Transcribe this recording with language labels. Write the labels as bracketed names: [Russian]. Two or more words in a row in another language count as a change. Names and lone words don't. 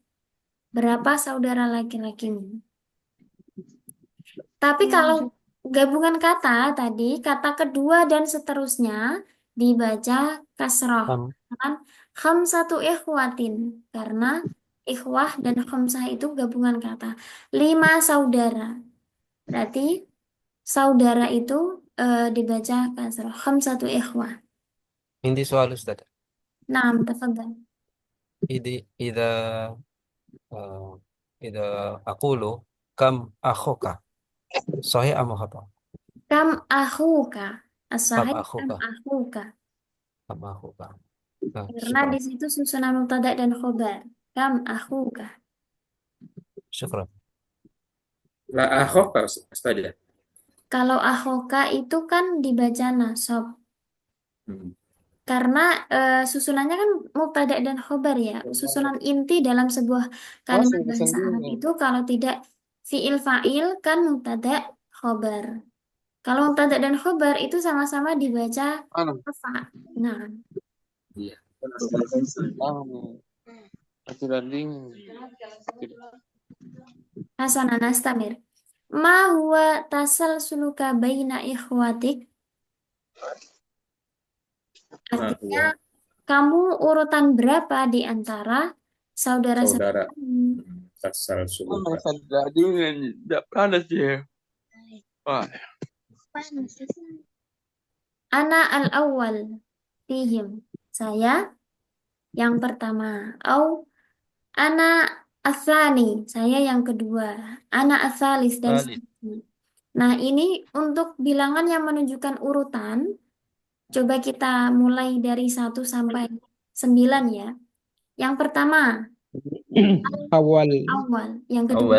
[Indonesian] Berapa saudara laki-lakimu? Tapi kalau gabungan kata tadi, kata kedua dan seterusnya dibaca kasroh. Kan [Arabic] خمسة إخوة, [Indonesian] karena ikhwah dan khamsah itu gabungan kata. 5 saudara. Berarti saudara itu dibaca kasroh. [Arabic] خمسة إخوة. عندي سؤال أستاذ. نعم تفضل. إذا إذا أقول كم أخوك صحيح أم خطأ؟ كم أخوك الصحيح كم أخوك akhuka. كم أخوك [Indonesian] Karena di [Arabic] شكرا [Indonesian] situ susunan mubtada dan khobar. [Arabic] كم أخوك. شكرا. لا أخاك أستاذ. [Indonesian] Kalau akhoka itu kan dibaca nasab. Hmm. Karena susunannya kan mubtada dan khobar ya. Susunan inti dalam sebuah kalimat bahasa Arab itu kalau tidak [Arabic] فعل فاعل [Indonesian] kan [Arabic] مبتدأ خبر. [Indonesian] Kalau mubtada dan khobar itu sama-sama dibaca rafa. Nah, Iya. [Arabic] حسن نستمر. ما هو تسلسلك بين إخوتك? [Indonesian] Artinya, kamu urutan berapa di antara Saudara. saudara-saudaramu? [Arabic] تسلسلك. أنا الأول فيهم. [Indonesian] Saya yang pertama. [Arabic] أو أنا الثاني. [Indonesian] Saya yang kedua. [Arabic] أنا الثالث [Indonesian] dan [Arabic] Salis. [Indonesian] seterusnya. Nah, ini untuk bilangan yang menunjukkan urutan. Coba kita mulai dari 1 sampai 9 ya. Yang pertama, [Arabic] Awal. [Indonesian] awal. Yang kedua,